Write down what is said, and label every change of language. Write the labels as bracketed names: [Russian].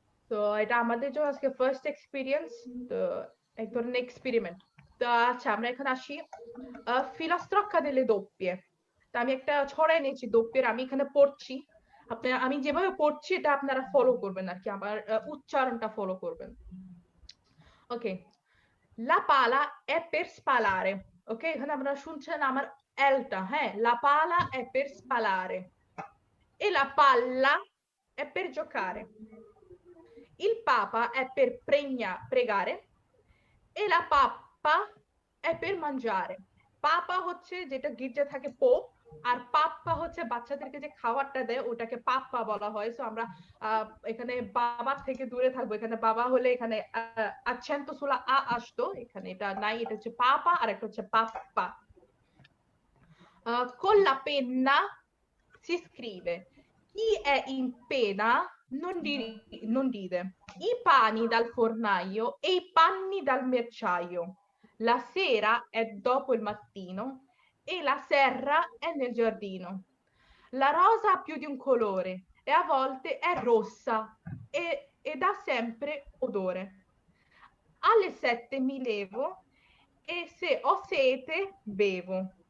[Bangla] তো এটা আমাদের জন্য আজকে ফার্স্ট এক্সপিরিয়েন্স, তো এক ধরনের এক্সপেরিমেন্ট। তো আচ্ছা, আমরা এখানে আসি [Italian] filastrocca delle doppie। [Bangla] তো আমি একটা ছড়াই নিয়েছি দোপ্যের, আমি এখানে পড়ছি, আমি যেভাবে পড়ছি এটা আপনারা ফলো করবেন আর কি, আমার উচ্চারণটা ফলো করবেন। [Italian] ওকে, la pala è per spalare। [Bangla] ওকে, এখানে আপনারা শুনছেন আমার এলটা, হ্যাঁ, [Italian] la pala è per spalare e la palla è per giocare, il papa è per pregare e la pappa è per mangiare। [Bangla] পাপা হচ্ছে যেটা গির্জা থাকে পোপ, আর পাপ্পা হচ্ছে বাচ্চাদেরকে যে খাবারটা দেয় ওটাকে পাপ্পা বলা হয়। সো আমরা এখানে বাবার থেকে দূরে থাকবো, এখানে বাবা হলে এখানে [Italian] accento sulla a [Bangla] আসতো, এখানে এটা নাই, এটা হচ্ছে পাপা আর একটা হচ্ছে পাপ্পা। [Italian] Con la penna si scrive, chi è in pena non ride, i pani dal fornaio e i panni dal merciaio, la sera è dopo il mattino e la serra è nel giardino, la rosa ha più di un colore e a volte è rossa e dà sempre odore, alle 7 mi levo e se ho sete bevo।